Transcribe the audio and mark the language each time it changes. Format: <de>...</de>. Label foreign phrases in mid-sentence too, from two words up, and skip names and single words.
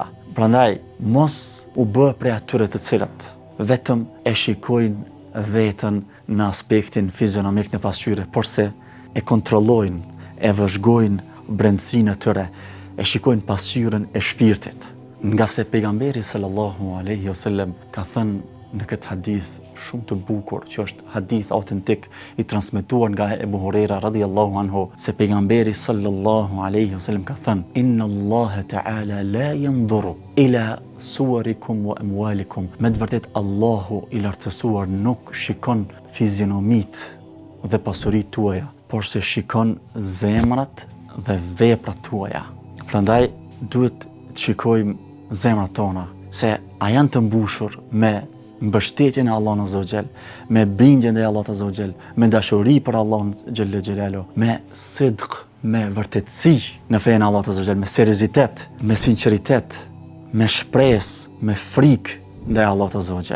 <sq>Prandaj mos u bë prej atyre të cilët vetëm e shikojnë veten në aspektin fizionomik në pasqyre, por se e kontrollojnë, e vëzhgojnë brendësinë e tyre, e shikojnë pasqyrën e shpirtit. Nga se pejgamberi</sq> <ar>صلى الله عليه وسلم</ar> <sq>ka thënë në këtë hadith shumë të bukur, që është hadith autentik i transmetuar nga Ebu Huraira</sq> <ar>رضي الله عنه,</ar> <sq>se pejgamberi</sq> <ar>صلى الله عليه وسلم</ar> <sq>ka thënë:</sq> <ar>إن الله تعالى لا ينظر إلى صوركم وأموالكم.</ar> <sq>Me të vërtet Allahu i lartësuar nuk shikon fizionomit dhe pasuritë tuaja, por se shikon zemrat dhe veprat tuaja. Prandaj duhet të shikojmë zemrat tona, se a janë të mbushur me mbështetjen e Allahut</sq> <ar>عز وجل,</ar> <sq>me bindjen ndaj Allahut</sq> <ar>عز وجل,</ar> <sq>me dashuri për Allahun</sq> <ar>جل جلاله,</ar> <sq>me sidq, me vërtetësi në fenë e Allahut</sq> <ar>عز وجل,</ar> <sq>me seriozitet, me sinqeritet, me shpresë, me frikë ndaj Allahut</sq> <ar>عز وجل.</ar>